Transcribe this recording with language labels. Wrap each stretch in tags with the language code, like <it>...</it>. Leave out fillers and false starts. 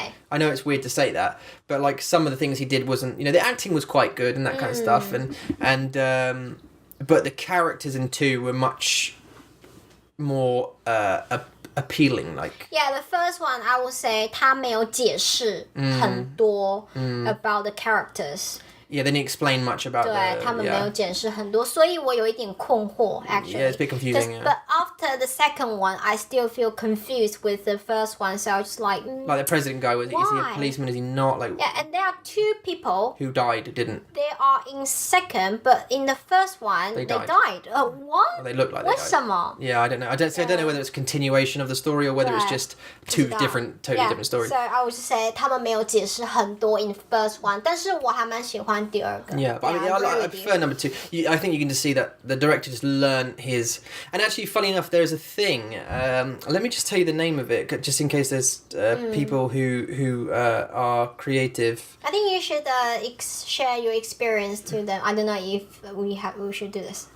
<en>I know it's weird to say that, but like some of the things he did wasn't, the acting was quite good and that kind of stuff, and but the characters in 2 were much more appealing, like. Yeah, the first one I would say</en> <zh>他没有解释很多</zh> <en>about the characters. Yeah, they didn't explain much about</en> <zh>对，他们没有解释很多，所以我有一点困惑 actually.</zh> <en>Yeah, it's a bit confusing. Yeah. But after the second one, I still feel confused with the first one, so I was like... like the president guy, is he a policeman, is he not? Like, yeah, and there are 2 people... who died, didn't. They are in second, but in the first one, they died. What? Well, they look like they died.</en> <zh>为什么?</zh> <en>Yeah, I don't know. I don't know whether it's a continuation of the story or whether it's just 2 totally different stories. So I would say</en> <zh>他们没有解释很多</zh> <en>in the first one,</en> <zh>但是我还蛮喜欢第二个。</zh> <en>Yeah, but I prefer number 2. I think you can just see that the director just learned his... And actually, funny enough, there's a thing. Let me just tell you the name of it, just in case there's people who are creative. I think you should share your experience to them. I don't know if we should do this.</en>